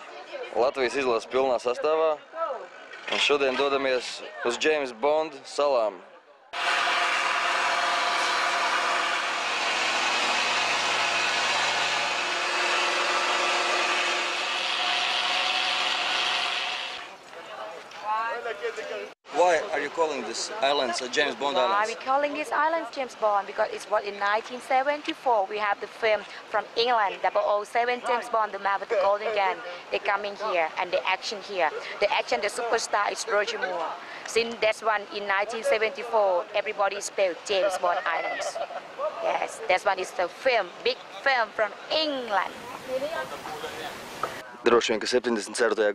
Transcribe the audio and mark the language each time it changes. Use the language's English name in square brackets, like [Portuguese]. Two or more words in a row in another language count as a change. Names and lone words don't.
[Latvian] Latvijas izlases pilnā sastāvā. Un šodien dodamies uz James Bond salām. [English] Why are you calling this islands James Bond Why Islands? are we calling these islands James Bond? Because it was in 1974. We have the film from England, 007 James Bond, the man with the golden gun. They coming here and the action here. The action, the superstar is Roger Moore. Since that one in 1974, everybody spelled James Bond Islands. Yes, that one is the film, big film from England. [Latvian] Droši vien, ka 74.